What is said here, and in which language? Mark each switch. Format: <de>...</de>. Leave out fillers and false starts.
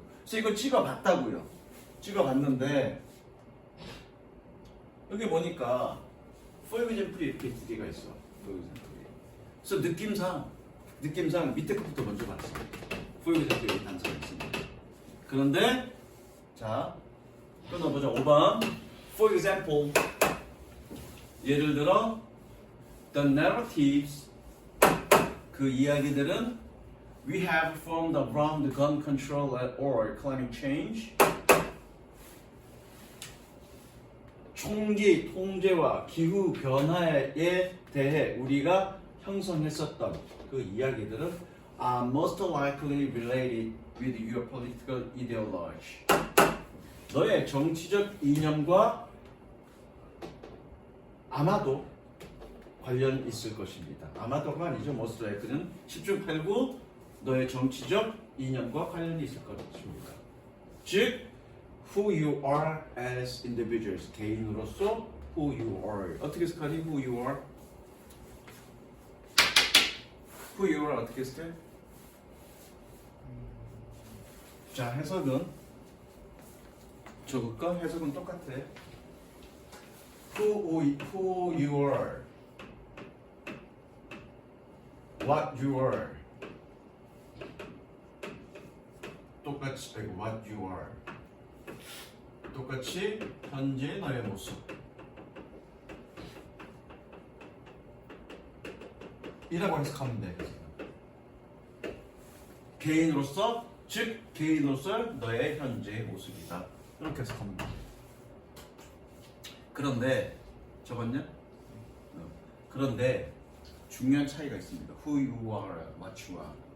<ko>그래서 이걸 찍어봤다고요. 찍어봤는데 여기 보니까</ko> <en>for example</en> <ko>이렇게 두 개가 있어.</ko> <en>for example.</en> <ko>그래서 느낌상 밑에 것부터 먼저 봤어.</ko> <en>for example</en> <ko>여기 단서가 있습니다. 그런데 자 끊어보자.</ko> <en>5번 for example</en> <ko>예를 들어</ko> <en>the narratives</en> <ko>그 이야기들은</ko> <en>we have formed around the gun control or climate change</en> <ko>총기 통제와 기후 변화에 대해 우리가 형성했었던 그 이야기들은</ko> <en>are most likely related with your political ideology.</en> <ko>너의 정치적 이념과 아마도 관련 있을 것입니다. 아마도가 아니죠.</ko> <en>most likely</en> <ko>는 10중 8구 너의 정치적 이념과 관련이 있을 것입니다. 즉</ko> <en>who you are as individuals</en> <ko>개인으로서</ko> <en>who you are</en> <ko>어떻게 해석하니?</ko> <en>who you are</en> <ko>어떻게 해석해? 자 해석은 저것과 해석은 똑같아.</ko> <en>who you are what you are</en> <ko>똑같이</ko> <en>what you are</en> <ko>똑같이 현재 너의 모습 이라고 해석하면 돼. 개인으로서 즉 개인으로서 너의 현재의 모습이다. 이렇게 해석하면 돼. 그런데 적었냐? 그런데 중요한 차이가 있습니다.</ko> <en>Who you are, what you are.</en>